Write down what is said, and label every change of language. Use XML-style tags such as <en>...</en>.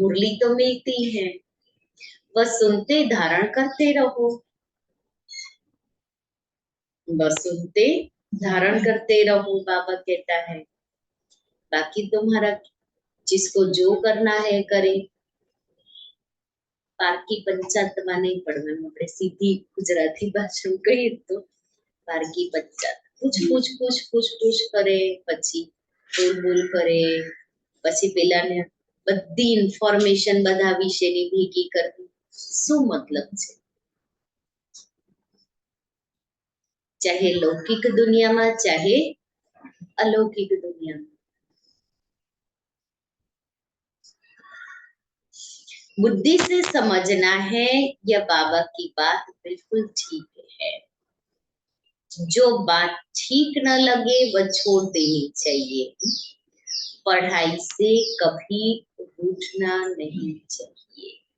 <hi>मुरली तो मिलती है, बस सुनते धारण करते रहो, बस सुनते धारण करते रहो, बाबा कहता है। बाकी तुम्हारा जिसको जो करना है करे।</hi> <gu>પારકી પંચાયતમાં નહીં પડવાનું, આપણે સીધી ગુજરાતી ભાષામાં કહીએ તો પારકી પંચાયત પૂછ પૂછ પૂછ પૂછ પૂછ કરે, પછી બોલ બોલ કરે, પછી પેલાને બધી ઇન્ફોર્મેશન બધા વિશેની ભેગી કરવી, શું મતલબ છે? ચાહે લૌકિક દુનિયામાં, ચાહે</gu> <hi>अलौकिक दुनिया में। बुद्धि से समझना है, यह बाबा की बात बिल्कुल ठीक है। जो बात ठीक न लगे वह छोड़ देनी चाहिए। पढ़ाई से कभी रूठना नहीं चाहिए।</hi>